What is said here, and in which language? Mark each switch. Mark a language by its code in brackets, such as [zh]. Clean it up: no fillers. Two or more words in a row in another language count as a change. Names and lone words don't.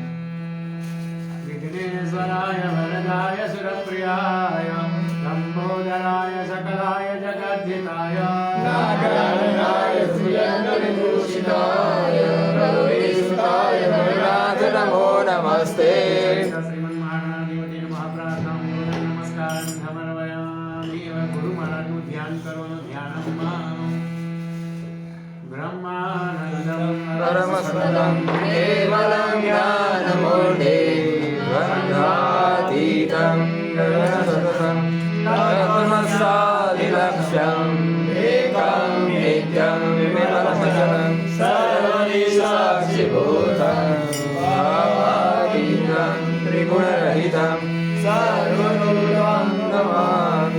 [sa] विघ्नेश्वराय वरदाय सुरप्रियाय लंबोदराय सकलाय जगद्धिताय नागराय सुयंगविभूषिताय प्रभुसुताय भगवान् नमो नमस्ते। श्रीमन्महागणाधिपति नमः। प्रार्थना नमस्कारां समर्पयामि। [gu] ગુરુ મહારાજ નું ધ્યાન કરવાનું ध्यानम [sa] ब्रह्मानंदं परमसुखं केवलं ज्ञानमूर्तिं द्वन्द्वातीतं गगनसदृशं तत्त्वमस्यादिलक्ष्यम् एकं नित्यं विमलमचलं सर्वदिशाक्षिभूतं भावातीतं त्रिगुणरहितं सर्वगुरुं नमामि।